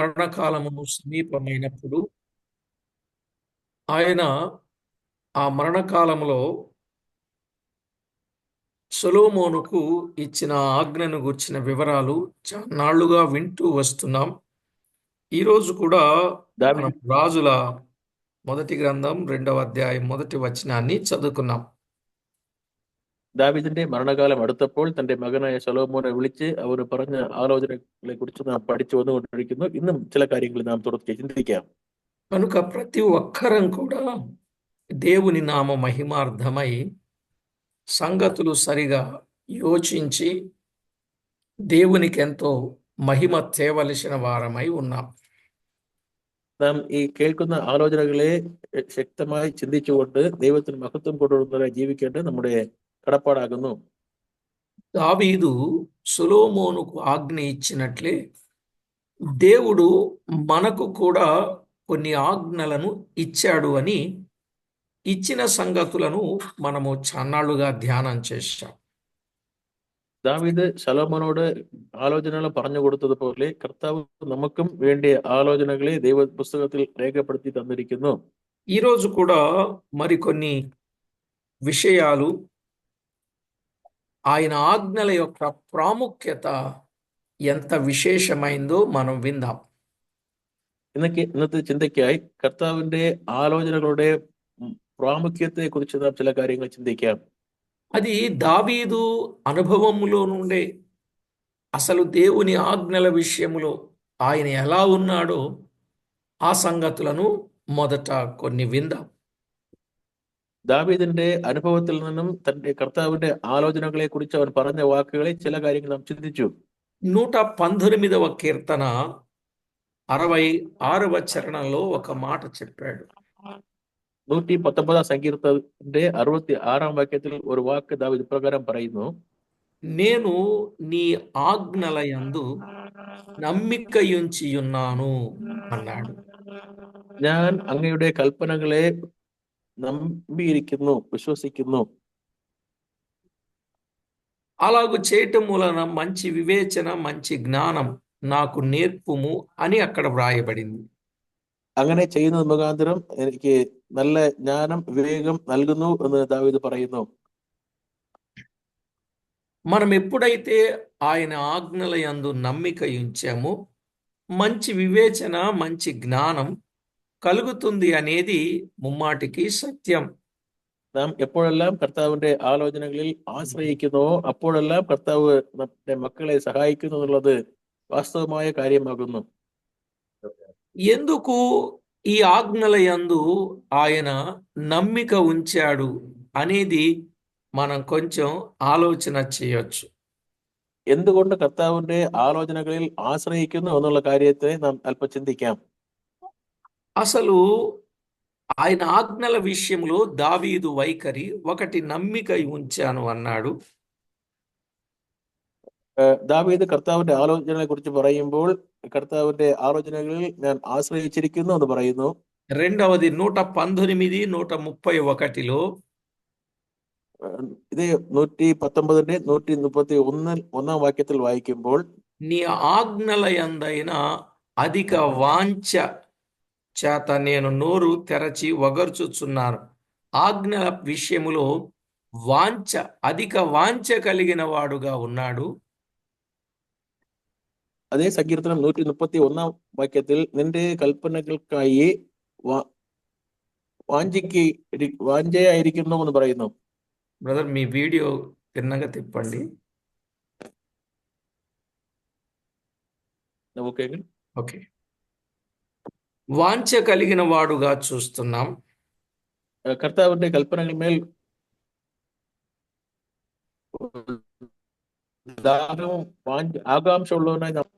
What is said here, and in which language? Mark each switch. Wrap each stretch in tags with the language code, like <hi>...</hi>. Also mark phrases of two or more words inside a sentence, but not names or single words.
<te>మరణకాలము సమీపమైనప్పుడు ఆయన ఆ మరణకాలంలో సొలొమోనుకు ఇచ్చిన ఆజ్ఞను గుర్చిన వివరాలు చాన్నాళ్లుగా వింటూ వస్తున్నాం. ఈరోజు కూడా మనం దావీదు రాజుల మొదటి గ్రంథం 2వ అధ్యాయం మొదటి వచనాన్ని చదువుకున్నాం.</te> <ml>ദാവീദിന്റെ മരണകാലം അടുത്തപ്പോൾ തന്റെ മകനായ ശലോമോനെ വിളിച്ച് അവർ പറഞ്ഞ ആലോചനകളെ കുറിച്ച് നാം പഠിച്ചു വന്നുകൊണ്ടിരിക്കുന്നു. ഇന്നും ചില കാര്യങ്ങൾ നാം തുടർന്ന് ചിന്തിക്കാം.</ml> <te>కనుక ప్రతి ఒక్కరం కూడా దేవుని నామ మహిమార్థమై సంగతులు సరిగా యోచించి దేవునికి ఎంతో మహిమ తేవలసిన వారమై ఉన్నాం.</te> <ml>നാം ഈ കേൾക്കുന്ന ആലോചനകളെ ശക്തമായി ചിന്തിച്ചുകൊണ്ട് ദൈവത്തിന് മഹത്വം കൊണ്ടുവരുന്നവരായി ജീവിക്കേണ്ടത് നമ്മുടെ കടപ്പാടാകുന്നു.</ml> <te>దావీదు సొలొమోనుకు ఆజ్ఞ ఇచ్చినట్లే దేవుడు మనకు కూడా కొన్ని ఆజ్ఞలను ఇచ్చాడు అని ఇచ్చిన సంగతులను మనము చాన్నాళ్లుగా ధ్యానం చేశాం.</te> <ml>ദാവീദ് ശലോമോനോട് ആലോചനകൾ പറഞ്ഞു കൊടുത്തതുപോലെ കർത്താവ് നമുക്കും വേണ്ടിയ ആലോചനകളെ ദൈവ പുസ്തകത്തിൽ രേഖപ്പെടുത്തി തന്നിരിക്കുന്നു.</ml> <te>ఈరోజు కూడా మరికొన్ని విషయాలు ఆయన ఆజ్ఞల యొక్క ప్రాముఖ్యత ఎంత విశేషమైందో మనం విందాం.</te> <ml>ഇന്നത്തെ ചിന്തയ്ക്കായി കർത്താവിന്റെ ആലോചനകളുടെ പ്രാമുഖ്യത്തെ കുറിച്ച് നാം ചില കാര്യങ്ങൾ ചിന്തിക്കാം.</ml> <te>అది దావీదు అనుభవములో నుండే అసలు దేవుని ఆజ్ఞల విషయములో ఆయన ఎలా ఉన్నాడో ఆ సంగతులను మొదట కొన్ని విందాం.</te> <ml>ദാവീദിന്റെ അനുഭവത്തിൽ നിന്നും തന്റെ കർത്താവിന്റെ ആലോചനകളെ കുറിച്ച് അവൻ പറഞ്ഞ വാക്കുകളെ ചില കാര്യങ്ങൾ നാം ചിന്തിച്ചു.</ml> <te>119వ కీర్తన 66వ చరణంలో ఒక మాట చెప్పాడు.</te> <ml>119 സങ്കീർത്തനത്തിന്റെ 66 വാക്യത്തിൽ ഒരു വാക്ക് ദാവീദ് ഇപ്രകാരം പറയുന്നു:</ml> <te>నేను నీ ఆజ్ఞల యందు నమ్మికయుంచియున్నాను అన్నాడు.</te> <ml>ഞാൻ അങ്ങയുടെ കൽപ്പനകളെ നമ്പിയിരിക്കുന്നു, വിശ്വസിക്കുന്നു.</ml> <te>అలాగు చేయటం మూలన మంచి వివేచన, మంచి జ్ఞానం నాకు నేర్పుము అని అక్కడ వ్రాయబడింది.</te> <ml>അങ്ങനെ ചെയ്യുന്നത് മുഖാന്തരം എനിക്ക് നല്ല ജ്ഞാനം, വിവേകം നൽകുന്നു എന്ന് ദാവീദ് പറയുന്നു.</ml> <te>మనం ఎప్పుడైతే ఆయన ఆజ్ఞల యందు నమ్మిక ఉంచామో మంచి వివేచన, మంచి జ్ఞానం కలుగుతుంది అనేది ముమ్మాటికి సత్యం.</te> <ml>നാം എപ്പോഴെല്ലാം കർത്താവിന്റെ ആലോചനകളിൽ ആശ്രയിക്കുന്നുവോ അപ്പോഴെല്ലാം കർത്താവ് നമ്മുടെ മക്കളെ സഹായിക്കുന്നു എന്നുള്ളത് വാസ്തവമായ കാര്യമാകുന്നു.</ml> <te>ఎందుకు ఈ ఆజ్ఞల యందు ఆయన నమ్మిక ఉంచాడు అనేది మనం కొంచెం ఆలోచన చేయొచ్చు.</te> <ml>എന്തുകൊണ്ട് കർത്താവിന്റെ ആലോചനകളിൽ ആശ്രയിക്കുന്നു എന്നുള്ള കാര്യത്തെ നാം അല്പം ചിന്തിക്കാം.</ml> <te>అసలు ఆయన ఆజ్ఞల విషయంలో దావీదు వైఖరి ఒకటి, నమ్మిక ఉంచాను అన్నాడు.</te> <ml>ദാവീദ് കർത്താവിന്റെ ആലോചനകളെ കുറിച്ച് പറയുമ്പോൾ കർത്താവിന്റെ ആലോചനകളിൽ ഞാൻ ആശ്രയിച്ചിരിക്കുന്നു എന്ന് പറയുന്നു.</ml> <te>రెండవది 119, 131లో</te> <ml>ഇത് 119 131 വാക്യത്തിൽ വായിക്കുമ്പോൾ,</ml> <te>నీ ఆజ్ఞల యందైన అధిక వాంఛ చేత నేను నోరు తెరచి వగర్చుచున్నాను. ఆజ్ఞల విషయములో వాంఛ, అధిక వాంఛ కలిగిన వాడుగా ఉన్నాడు.</te> <ml>അതേ സങ്കീർത്തനം 131 വാക്യത്തിൽ നിന്റെ കൽപ്പനകൾക്കായി വാഞ്ചയായിരിക്കുന്നു എന്ന് പറയുന്നു.</ml> <te>బ్రదర్, మీ వీడియో తిన్నగా తిప్పండి. ఓకే. వాంఛ కలిగిన వాడుగా చూస్తున్నాం.</te> <ml>കർത്താവിന്റെ കൽപ്പനകൾ മേൽ ദാഹവും ആകാംക്ഷ ഉള്ളവനായി</ml>